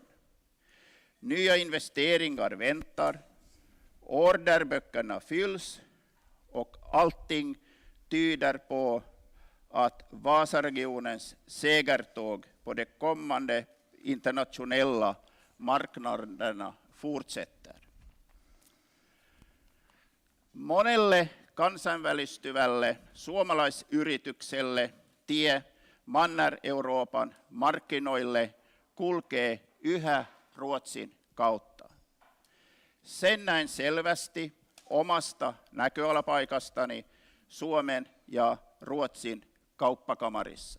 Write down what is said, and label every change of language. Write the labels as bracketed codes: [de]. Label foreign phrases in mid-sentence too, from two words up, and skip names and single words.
[sv] Nya investeringar väntar, orderböckerna fylls och allting tyder på att Vasaregionens segertåg på de kommande internationella marknaderna fortsätter. [fi] Monelle kansainvälistyvälle suomalaisyritykselle tie Manner-Euroopan markkinoille kulkee yhä Ruotsin kautta. Sen näin selvästi omasta näköalapaikastani Suomen ja Ruotsin kauppakamarissa.